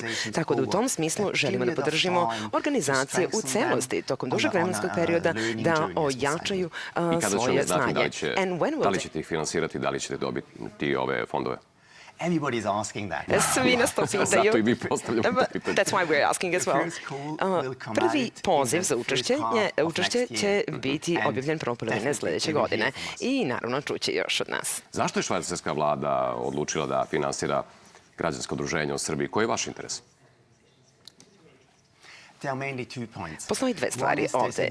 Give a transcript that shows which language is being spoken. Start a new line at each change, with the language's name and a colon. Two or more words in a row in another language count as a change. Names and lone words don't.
Serbian: Tako da u tom smislu želimo da podržimo organizacije u celosti tokom dužeg vremenskog perioda da ojačaju i kada ćemo znati da li ćete ih finansirati, da li ćete dobiti ove fondove? Svi nas to pitaju. Zato i mi postavljamo pitanje.
English: That's why we're asking as well.
Serbian: Prvi poziv za učešće će biti objavljen prvom polovine sledeće godine i naravno čuće još od nas. Zašto je švajcarska vlada odlučila da finansira građansko udruženje u Srbiji? Koji je vaš interes? Postoji dve stvari ovde.